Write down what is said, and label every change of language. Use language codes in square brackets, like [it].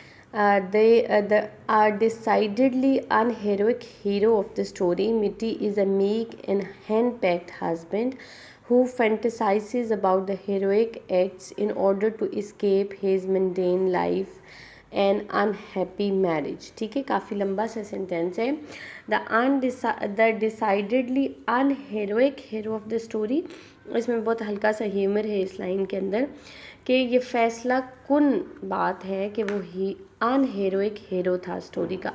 [en] They are decidedly unheroic hero of the story. Mitty is a meek and hand-packed husband who fantasizes about the heroic acts in order to escape his mundane life and unhappy marriage. [ur] ٹھیک ہے، کافی لمبا سا sentence ہے. [en] the decidedly unheroic hero of the story. [ur] اس میں بہت ہلکا سا humour ہے اس لائن کے اندر کہ یہ فیصلہ کن بات ہے کہ وہ ان ہیروئک ہیرو تھا اسٹوری کا.